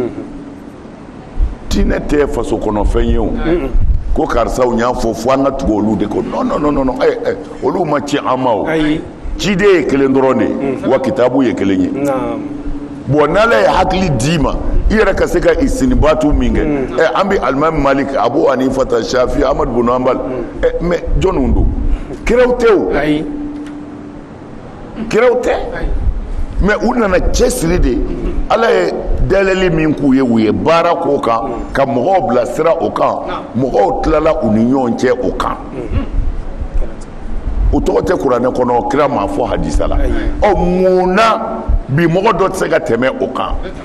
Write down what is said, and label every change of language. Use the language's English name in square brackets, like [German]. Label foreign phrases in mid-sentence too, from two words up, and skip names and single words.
[Bambara] diinɛ tɛ faso kɔnɔ fɛn ye o ko karisaw y'a fɔ fo an ka tugu olu de ko non olu ma ci an ma o ciden ye kelen dɔrɔn de ye wa kitabu ye kelen ye bon n'ala ye hakili d'i ma i yɛrɛ ka se ka istinibatu min kɛ an bɛ alimami malik abu hanifata shafi ahmad bin hanbal mais jɔnniw don kiraw tɛ o kiraw tɛ mais u nana cɛsiri de ala ye dayɛlɛli min k'u ye u ye baara k'o kan ka mɔgɔw bilasira o kan mɔgɔw tilala u ni ɲɔgɔn cɛ o kan o tɔgɔ tɛ kuranɛ kɔnɔ kira m'a fɔ hadisa la mun na bi mɔgɔ dɔ tɛ se ka tɛmɛ o kan